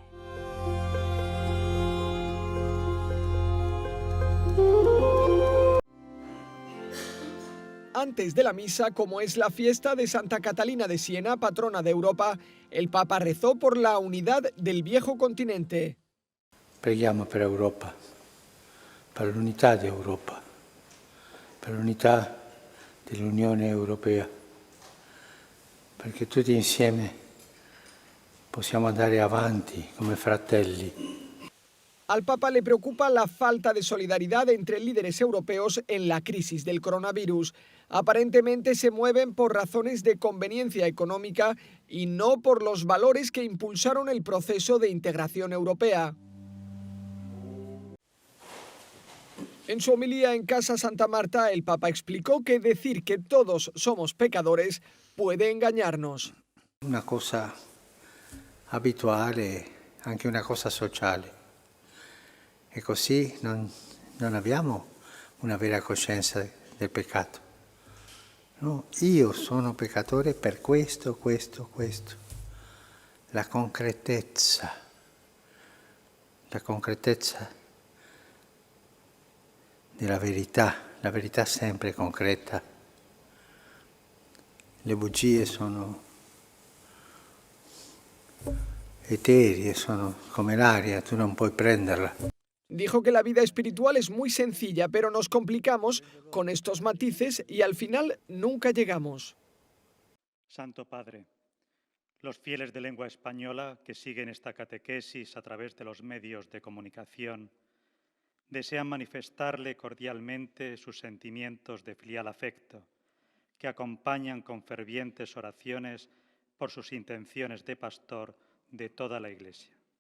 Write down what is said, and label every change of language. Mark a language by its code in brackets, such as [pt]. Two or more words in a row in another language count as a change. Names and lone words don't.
[es] Antes de la misa, como es la fiesta de Santa Catalina de Siena, patrona de Europa, el Papa rezó por la unidad del viejo continente. [it] Preghiamo per Europa, per l'unità di Europa, per l'unità dell'Unione Europea, perché tutti insieme possiamo andare avanti come fratelli. [es] Al Papa le preocupa la falta de solidaridad entre líderes europeos en la crisis del coronavirus. Aparentemente se mueven por razones de conveniencia económica y no por los valores que impulsaron el proceso de integración europea. En su homilía en Casa Santa Marta, el Papa explicó que decir que todos somos pecadores puede engañarnos. [it] Una cosa abituale, anche una cosa sociale. E così non abbiamo una vera coscienza del peccato. No, io sono peccatore per questo. La concretezza della verità, la verità sempre concreta. Le bugie sono eterie, sono come l'aria, tu non puoi prenderla. [es] Dijo que la vida espiritual es muy sencilla, pero nos complicamos con estos matices y al final nunca llegamos. Santo Padre, los fieles de lengua española que siguen esta catequesis a través de los medios de comunicación desean manifestarle cordialmente sus sentimientos de filial afecto, que acompañan con fervientes oraciones por sus intenciones de pastor de toda la Iglesia.